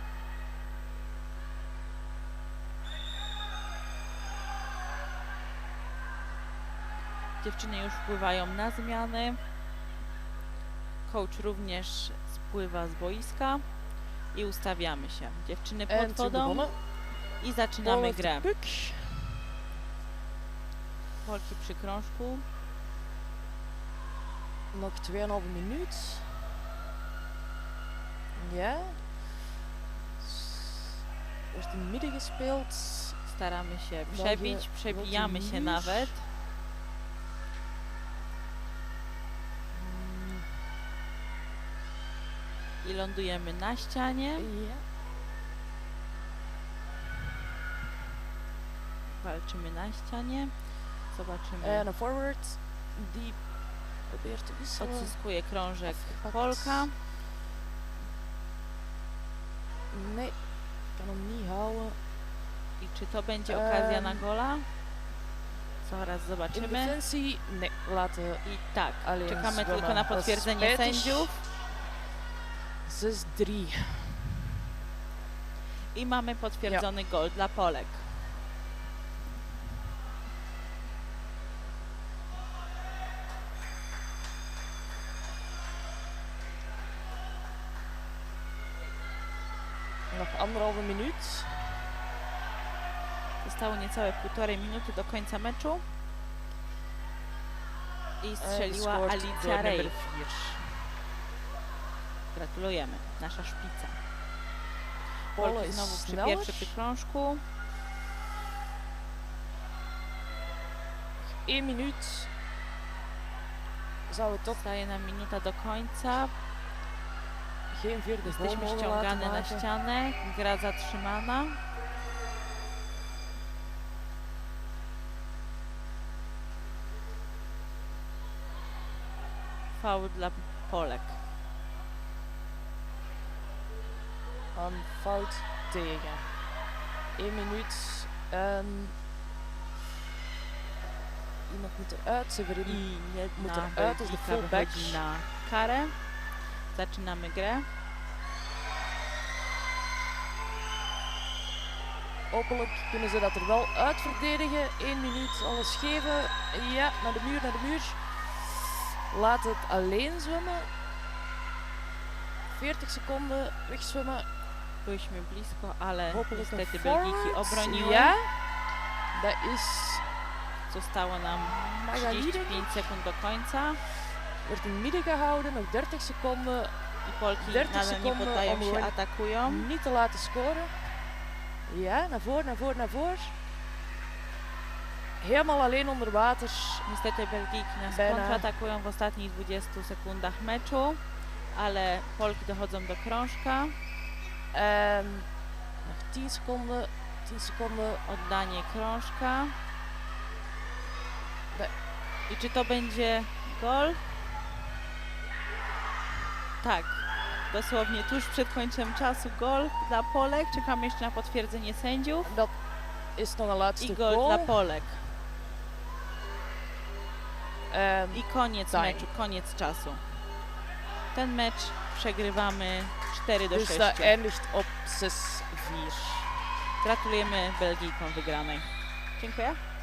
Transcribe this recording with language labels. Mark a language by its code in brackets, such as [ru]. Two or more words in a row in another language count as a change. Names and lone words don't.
[pl] Dziewczyny już wpływają na zmiany. Coach również spływa z boiska i ustawiamy się. Dziewczyny pod [nl] En terug [pl] wodą [nl] begonnen. [pl] i zaczynamy [nl] Bal heeft de [pl] grę. [nl] puck. [pl] Polki przy krążku. [nl] Nog 2,5 minuut. Ja. Wordt in het midden gespeeld. [pl] Staramy się België przebić, przebijamy się niż. nawet. I lądujemy na ścianie. [nl] Ja. [pl] Walczymy na ścianie. Zobaczymy. [nl] En een forward. Die probeert te wisselen. [pl] Odzyskuje krążek [nl] Afgepakt. [pl] Polka. [nl] Nee, kan hem niet houden. [pl] I czy to będzie okazja na gola? Zaraz [nl] In [pl] zobaczymy. [nl] defensie. Nee, laten [pl] I tak, [nl] alleen [pl] czekamy [nl] zwemmen. [pl] tylko na [nl] Dat is [pl] potwierdzenie [nl] spijtig. [pl] sędziów. 6-3. I mamy potwierdzony gol dla Polek. [nl] Nog 1,5 minuut. [pl] Zostało niecałe 1,5 minuty do końca meczu. I strzeliła [nl] Gescoord [pl] Alicja [nl] door [pl] Rej. [nl] nummer 4. [pl] Gratulujemy, nasza szpica. [nl] Pole [pl] Polki [nl] is [pl] znowu przy [nl] sneller. [pl] pierwszym przy krążku. [nl] 1 minuut. Zou het toch [pl] Zostaje nam minuta do końca. [nl] geen vierde goal [pl] Jesteśmy [nl] mogen [pl] ściągane [nl] laten [pl] na [nl] maken? [pl] ścianę. Gra zatrzymana. Faul dla Polek. [nl] Een fout tegen. 1 minuut. En iemand moet eruit. Severin [pl] I [nl] moet [pl] jedna [nl] eruit als de [pl] Belgijka [nl] fullback. [pl] wychodzi na karę. Zaczynamy grę. [nl] Hopelijk kunnen ze dat er wel uitverdedigen. 1 minuut, alles geven. Ja, naar de muur, naar de muur. Laat het alleen zwemmen. 40 seconden wegzwemmen. [pl] Byliśmy blisko, ale [nl] Hopelijk een [pl] niestety Belgiki [nl] forward. [pl] obroniły. [nl] Ja, dat is [pl] Zostało nam [nl] Magali, denk [pl] 35 [nl] ik. [pl] sekund do końca. [nl] Wordt in het midden gehouden, nog 30 seconden. [pl] I Polki [nl] 30 [pl] nadal nie [nl] seconden [pl] poddają [nl] om [pl] się, [nl] gewoon [pl] atakują. [nl] niet te laten scoren. Ja, naar voren, naar voren, naar voren. Helemaal alleen onder water. [pl] Niestety Belgijki nas [nl] Bena. [pl] kontratakują w ostatnich 20 sekundach meczu, ale Polki dochodzą do krążka. [nl] En nog 10 seconden. 10 seconden. [pl] Oddanie krążka. [nl] Nee. [pl] I czy to będzie gol? Tak. Dosłownie tuż przed końcem czasu gol dla Polek. Czekamy jeszcze na potwierdzenie sędziów. [nl] Dat is nog een laatste [pl] I gol [nl] goal. [pl] dla Polek. [nl] En [pl] I koniec [nl] time. [pl] meczu, koniec czasu. Ten mecz przegrywamy 4 do 6. [nl] Dus dat eindigt op 6-4. [pl] Gratulujemy Belgijkom wygranej. Dziękuję.